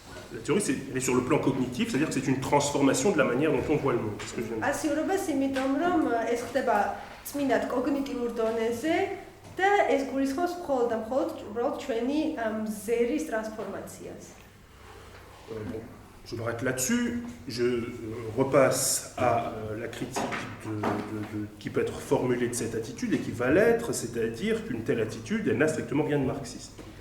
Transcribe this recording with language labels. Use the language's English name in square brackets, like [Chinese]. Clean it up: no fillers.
[French] La théorie, elle est sur le plan cognitif, c'est-à-dire que c'est une transformation de la manière dont on voit le monde. C'est ce que je viens de dire. [Georgian] პასიურობას იმიტომ რომ ეს ხდება წმინდად კოგნიტიურ დონეზე და ეს გულისხმობს მხოლოდ და მხოლოდ უბრალოდ ჩვენი მზერის ტრანსფორმაციას. [French] Je m'arrête là-dessus, je repasse à la critique qui peut être formulée de cette attitude et qui va l'être, c'est-à-dire qu'une telle attitude, elle n'a strictement rien de marxiste.